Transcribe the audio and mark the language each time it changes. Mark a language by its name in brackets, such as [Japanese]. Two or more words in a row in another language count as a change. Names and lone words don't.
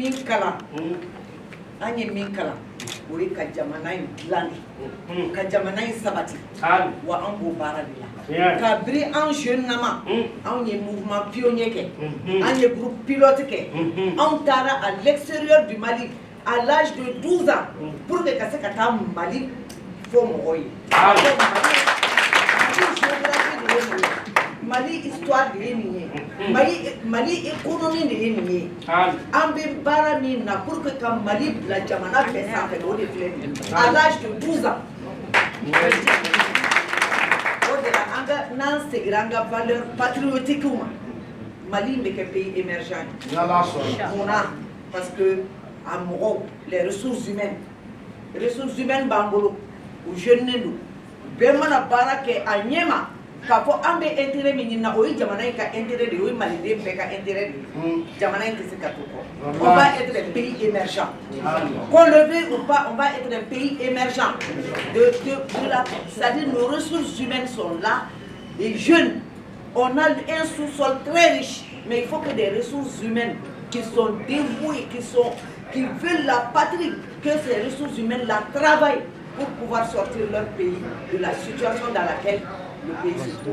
[Bambara] kalan an ye min kalan o ye ka jamana in dilan de ka jamana in sabati wa an b'o baara de la ka biri an jeune nama an ye [French] mouvement pionnier [Bambara] kɛ an ye [French] groupe pilote [Bambara] kɛ an taara [French] à l'extérieur du Mali à l'âge de 12 ans pour que [Bambara] ka se ka taa Mali fo mɔgɔw ye Mali histoire de ye nin ye Mali économie de ye nin ye an bɛ baara min na [French] pour que [Bambara] ka Mali bila jamana bɛɛ sanfɛ o de filɛ nin ye [French] à l'âge de 12 ans [Bambara] o de la an ka n'an segira an ka [French] valeur patriotique [Bambara] ma Mali bɛ kɛ [French] pays émergent [Bambara] ye munna [French] parce que [Bambara] a mɔgɔw [French] les ressources humaines [Bambara] b'an bolo u jeunen don bɛɛ mana baara kɛ a ɲɛ ma k'a fɔ an bɛ intérêt min ɲini na o ye jamana in ka intérêt de ye o ye maliden bɛɛ ka intérêt de ye jamana in tɛ se ka to kɔ [French] on va être un pays émergent qu'on le veuille ou pas on va être un pays émergent c'est-à-dire nos ressources humaines sont là les jeunes on a un sous-sol très riche mais il faut que des ressources humaines qui sont dévouées qui veulent la patrie que ces ressources humaines la travaillent pour pouvoir sortir leur pays de la situation dans laquelle le pays se trouve.